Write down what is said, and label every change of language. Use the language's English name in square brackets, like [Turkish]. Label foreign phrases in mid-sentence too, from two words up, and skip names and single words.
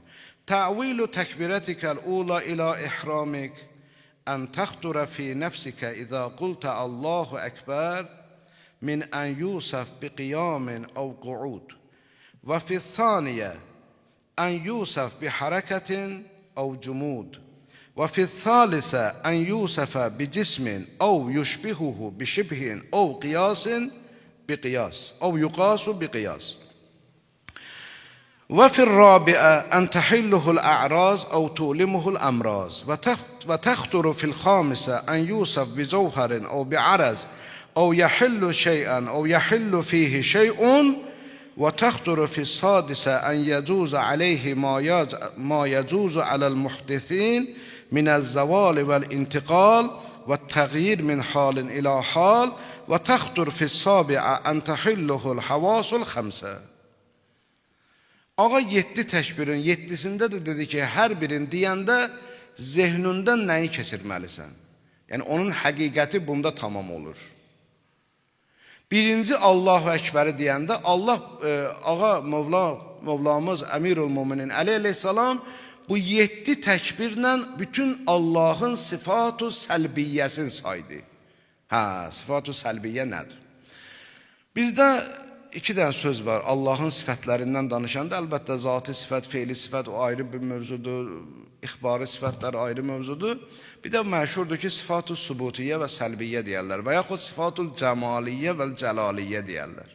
[Arabic] تأويل تكبيرتك الأولى إلى إحرامك أن تخطر في نفسك إذا قلت الله أكبر من أن يوصف بقيام أو قعود. وفي الثانية أن يوصف بحركة أو جمود. وفي الثالثة أن يوصف بجسم أو يشبهه بشبه أو قياس بقياس أو يقاس بقياس. وفي الرابعة أن تحله الأعراض أو تؤلمه الأمراض وتخطر في الخامسة أن يوصف بجوهر أو بعرض أو يحل شيئا أو يحل فيه شيء وتخطر في السادسة أن يجوز عليه ما يجوز على المحدثين من الزوال والانتقال والتغيير من حال إلى حال وتخطر في السابعة أن تحله الحواس الخمسة. [Azerbaijani] Ağa 7 təkbirin 7-sində də dedi ki, hər birini deyəndə zehnündən nəyi keçirməlisən? Yəni, onun həqiqəti bunda tamam olur. Birinci Allahu Ekberi deyəndə, ağa Mövlamız Əmirül-Müminin Əleyhisselam bu 7 təkbirlə bütün Allahın sıfat-ı səlbiyyəsini saydı. Sıfat-ı səlbiyyə nədir? Bizdə 2 dənə söz var Allahın sifətlərindən danışanda, əlbəttə zati sifət, feili sifət o ayrı bir mövzudur, ixbari sifətlər ayrı mövzudur. Bir də məşhurdur ki, sıfat-ı subutiyyə və səlbiyyə deyərlər və yaxud sıfat-ı cəmaliyyə və cəlaliyyə deyərlər.